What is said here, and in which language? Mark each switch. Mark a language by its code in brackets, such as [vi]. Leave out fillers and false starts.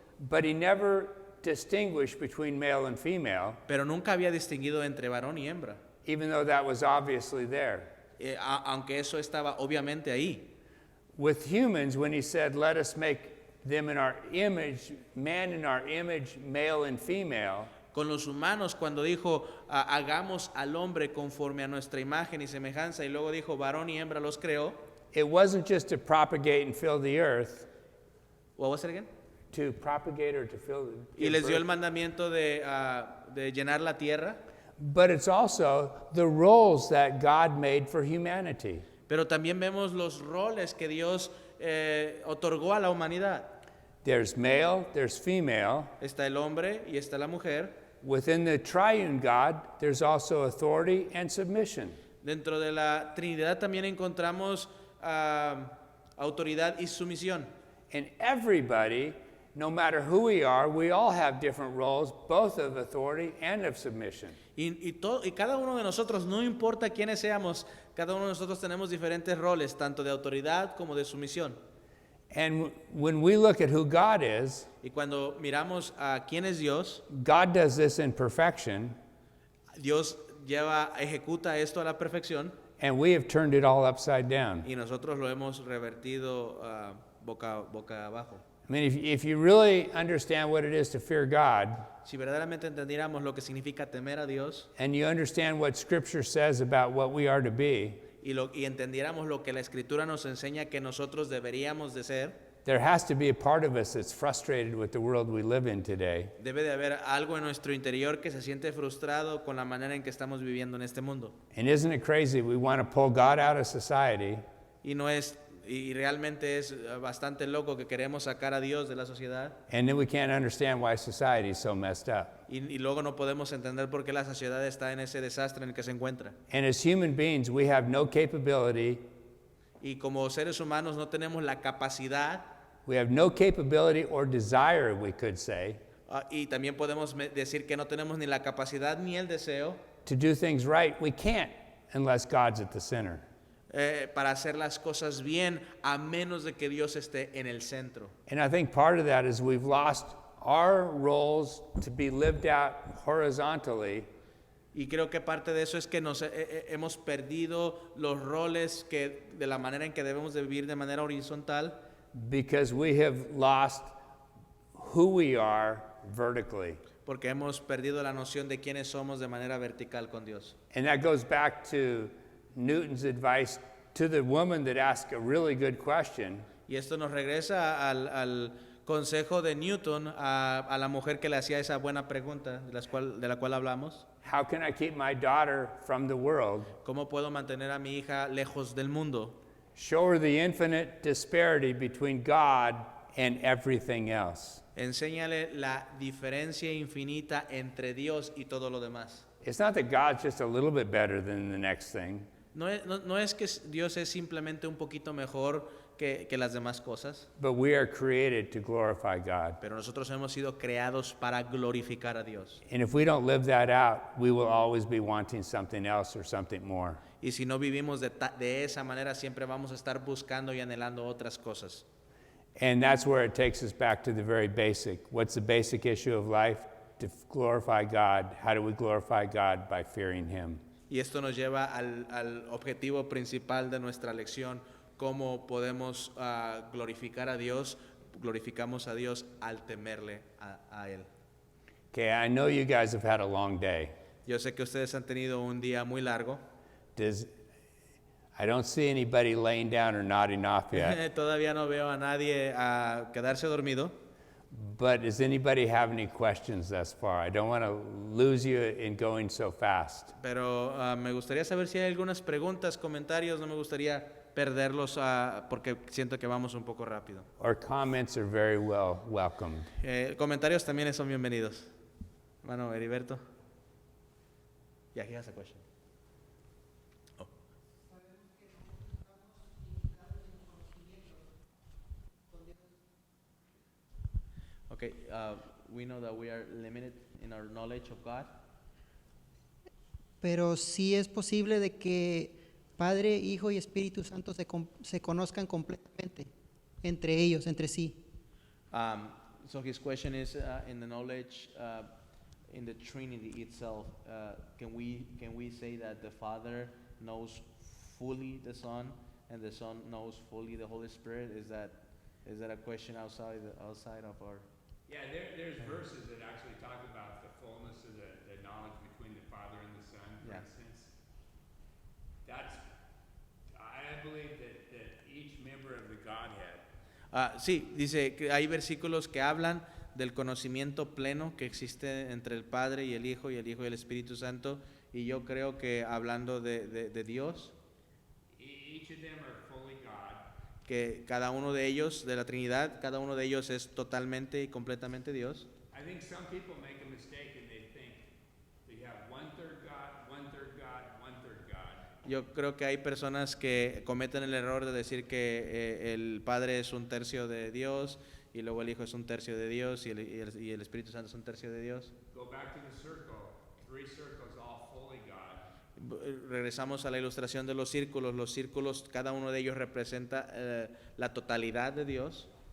[en] But he never distinguished between male and female, [es] pero nunca había distinguido entre varón y hembra, [en] even though that was obviously there. [es] aunque eso estaba obviamente ahí. [en] With humans, when he said, let us make them in our image, man in our image, male and female, [es] Con los humanos, cuando dijo, hagamos al hombre conforme a nuestra imagen y semejanza, y luego dijo, varón y hembra los creó. [en] it wasn't just to propagate and fill the earth, What was it again? to propagate or to fill [es] Y les dio el mandamiento de llenar la tierra, [en] but it's also the roles that God made for humanity. [es] pero también vemos los roles que Dios otorgó a la humanidad. [en] There's male, there's female. [es] Está el hombre y está la mujer. [en] Within the triune God, there's also authority and submission. [es] Dentro de la Trinidad también encontramos autoridad y sumisión. [en] And everybody, no matter who we are, we all have different roles, both of authority and of submission. [es] Y cada uno de nosotros, no importa quiénes seamos, cada uno de nosotros tenemos diferentes roles, tanto de autoridad como de sumisión. [en] And when we look at who God is, [es] Y cuando miramos a quién es Dios, [en] God does this in perfection, [es] Dios ejecuta esto a la perfección, [en] and we have turned it all upside down. [es] y nosotros lo hemos revertido boca abajo. [en] I mean, if you really understand what it is to fear God, [es] Si verdaderamente entendiéramos lo que significa temer a Dios [en] and you understand what Scripture says about what we are to be, [es] y entendiéramos lo que la Escritura nos enseña que nosotros deberíamos de ser, [en] there has to be a part of us that's frustrated with the world we live in today. [es] debe de haber algo en nuestro interior que se siente frustrado con la manera en que estamos viviendo en este mundo. [en] And isn't it crazy? We want to pull God out of society, [es] Y realmente es bastante loco que queremos sacar a Dios de la sociedad [en] and then we can't understand why society is so messed up. [es] y luego no podemos entender por qué la sociedad está en ese desastre en el que se encuentra. [en] And as human beings, we have no capability, [es] Y como seres humanos no tenemos la capacidad, [en] we have no capability or desire, we could say, y también podemos decir que no tenemos ni la capacidad ni el deseo to do things right. We can't unless God's at the center. [es] para hacer las cosas bien a menos de que Dios esté en el centro. [en] And I think part of that is we've lost our roles to be lived out horizontally, [es] Y creo que parte de eso es que hemos perdido los roles de la manera en que debemos de vivir de manera horizontal, [en] because we have lost who we are vertically. [es] Porque hemos perdido la noción de quiénes somos de manera vertical con Dios. [en] And that goes back to Newton's advice to the woman that asked a really good question. [es] Y esto nos regresa al consejo de Newton a la mujer que le hacía esa buena pregunta de la cual hablamos. [en] How can I keep my daughter from the world? [es] ¿Cómo puedo mantener a mi hija lejos del mundo? [en] Show her the infinite disparity between God and everything else. [es] Enséñale la diferencia infinita entre Dios y todo lo demás. [en] It's not that God's just a little bit better than the next thing. [es] No es que Dios es simplemente un poquito mejor que las demás cosas, [en] But we are created to glorify God. [es] pero nosotros hemos sido creados para glorificar a Dios. [en] And if we don't live that out, we will always be wanting something else or something more. [es] Y si no vivimos de esa manera, siempre vamos a estar buscando y anhelando otras cosas. [en] And that's where it takes us back to the very basic. What's the basic issue of life? To glorify God. How do we glorify God? By fearing Him. [es] Y esto nos lleva al objetivo principal de nuestra lección, cómo podemos glorificar a Dios. Glorificamos a Dios al temerle a Él. [en] Okay, I know you guys have had a long day. [es] Yo sé que ustedes han tenido un día muy largo. [en] I don't see anybody laying down or nodding off yet. [es] Todavía no veo a nadie a quedarse dormido. [en] But does anybody have any questions thus far? I don't want to lose you in going so fast. [es] Pero me gustaría saber si hay algunas preguntas, comentarios. No me gustaría perderlos porque siento que vamos un poco rápido. [en] Or comments are very well welcomed. [es] Comentarios también son bienvenidos. [en] Hermano Heriberto. Yeah, he has a question. Oh. Okay, we know that we are limited in our knowledge of God. [es] Pero sí es posible de que Padre, Hijo y Espíritu Santo se conozcan completamente entre ellos, entre sí. [en] So his question is in the knowledge in the Trinity itself. Can we say that the Father knows fully the Son and the Son knows fully the Holy Spirit? Is that a question outside of our? Yeah, there's verses that actually talk about the fullness of the knowledge between the Father and the Son, for Yeah. instance. I believe that each member of the Godhead [es] Sí, dice que hay versículos que hablan del conocimiento pleno que existe entre el Padre y el Hijo y el Espíritu Santo, y yo creo que hablando de Dios, [en] each of them are fully God. [es] que cada uno de ellos, de la Trinidad, cada uno de ellos es totalmente y completamente Dios. [en] I think some people make a mistake and they think they have one-third God, one-third God, one-third God. [es] Yo creo que hay personas que cometen el error de decir que el Padre es un tercio de Dios y luego el Hijo es un tercio de Dios y el Espíritu Santo es un tercio de Dios. [en] Go back to the circle, 3 circles, all fully God. [es] Regresamos a la ilustración de los círculos, cada uno de ellos representa la totalidad de Dios.